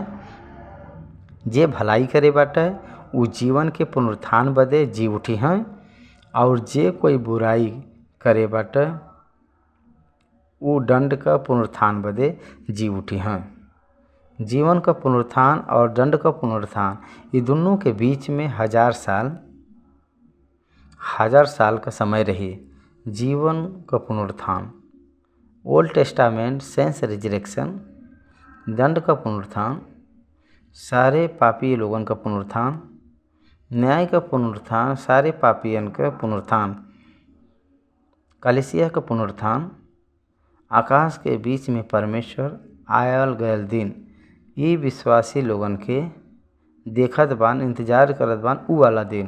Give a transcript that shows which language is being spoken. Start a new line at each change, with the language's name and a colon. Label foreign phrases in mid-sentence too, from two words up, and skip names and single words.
Bhojpuri: जे भलाई करे बाटे वो जीवन के पुनरुत्थान बदे जी उठी हैं और जे कोई बुराई करे बाटे वो दंड का पुनरुत्थान बदे जी उठी हैं। जीवन का पुनरुत्थान और दंड का पुनरुत्थान ये दोनों के बीच में 1000 साल का समय रही। जीवन का पुनरुत्थान
English: Old Testament saints resurrection,
Bhojpuri: दंड का पुनरुत्थान सारे पापी लोगन का पुनरुत्थान, न्याय का पुनरुत्थान सारे पापियन का पुनरुत्थान, कलीसिया का पुनरुत्थान, आकाश के बीच में परमेश्वर आयल गयल दिन ये विश्वासी लोगन के देखत बान इंतजार करत बान ऊ वाला दिन।